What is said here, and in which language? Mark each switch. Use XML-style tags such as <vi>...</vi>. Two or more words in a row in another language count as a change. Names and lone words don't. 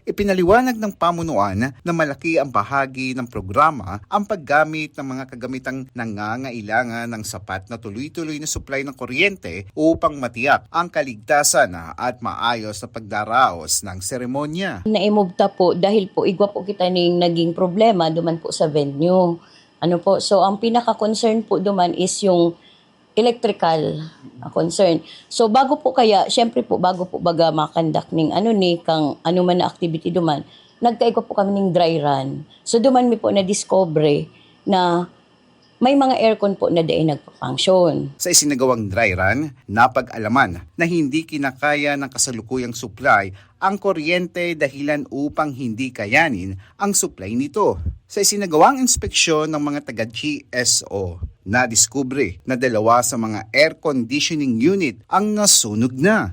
<tl>Ipinaliwanag ng pamunuan na malaki ang bahagi ng programa ang paggamit ng mga kagamitang nangangailangan ng sapat na tuloy-tuloy na supply ng kuryente upang matiyak ang kaligtasan at maayos na pagdaraos ng seremonya.</tl> <bik>Na-imobta po dahil po igwa po kita ning naging problema duman po sa venue. So ang pinaka-concern po duman is yung</bik> <en>electrical concern.</en> <bik>So bago po baga makandak ning kang man na activity duman, nagkaigwa po kami ning</bik> <en>dry run.</en> <bik>So duman mi po na discover na may mga aircon po na daing nagpa-function.</bik> <tl>Sa isinagawang</tl> <en>dry run,</en> <tl>napag-alaman na hindi kinakaya ng kasalukuyang supply ang kuryente dahilan upang hindi kayanin ang supply nito. Sa isinagawang inspeksyon ng mga taga-GSO, nadiskubre na 2 sa mga</tl> <en>air conditioning unit</en> <tl>ang nasunog na.</tl>